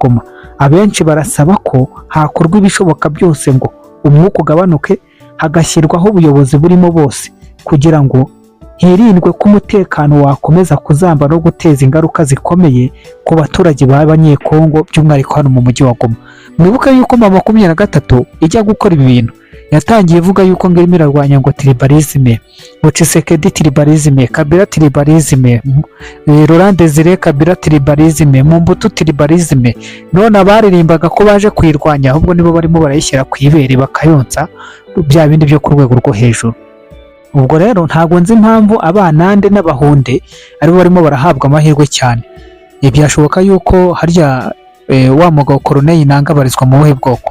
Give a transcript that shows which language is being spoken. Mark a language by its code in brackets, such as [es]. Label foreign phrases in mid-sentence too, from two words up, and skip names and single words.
[rw] Goma abenshi barasaba ko hakorwa ibishoboka byose ngo umwuka ugabanuke hagashyirwaho ubuyobozi burimo bose kugira ngo hirindwe ko umutekano wakomeza kuzamba no guteza ingaruka zikomeye ku baturage b'Abanyekongo by'umwihariko hano mu mujyi wa Goma mwibuke yuko M23 ijya gukora ibi bintu yatangiye ivuga yuko ngo irimo irarwanya ngo tribalisme, ngo Tshisekedi tribalisme, Kabila tribalisme, Laurent Desire Kabila tribalisme, Mobutu tribalisme. None abaririmbaga ko baje kuyirwanya ahubwo nibo barimo barayishyira ku ibere bakayonsa bya bindi byo ku rwego rwo hejuru. Ubwo rero ntabwo nzi impamvu abanande n'abahunde aribo barimo barahabwa amahirwe cyane. Byashoboka yuko harya wa mugabo Corneille Nangaa abarizwa mu buhe bwoko?